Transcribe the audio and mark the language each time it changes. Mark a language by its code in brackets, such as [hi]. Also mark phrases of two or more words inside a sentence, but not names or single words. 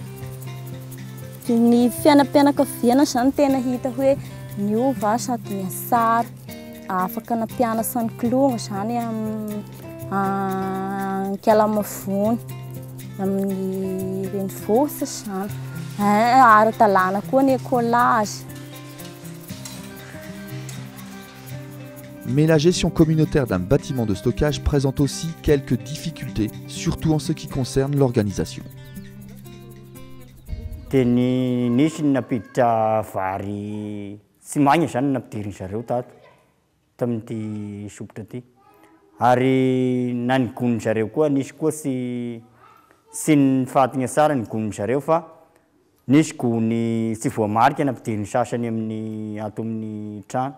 [mg] Ny fianam-pianakaviana zany tena hita hoe niova sady niasara afaka nampianatra ny kilonga zany Ankialamavony amin'ny renivohitra zany. Ara-dalàna koa ny écolage. [fr] Mais la gestion communautaire d'un bâtiment de stockage présente aussi quelques difficultés, surtout en ce qui concerne l'organisation. [mg] Dia nisy napiditra vary tsy magny zany nampidiriny zareo tato tamin'ity sopotra ty. Ary na ny goniny zareo koa nisy koa tsy nifahatiny tsara ny goniny zareo fa nisy gony tsy voamarika nampidiriny sasany amin'ny ato amin'ny trano.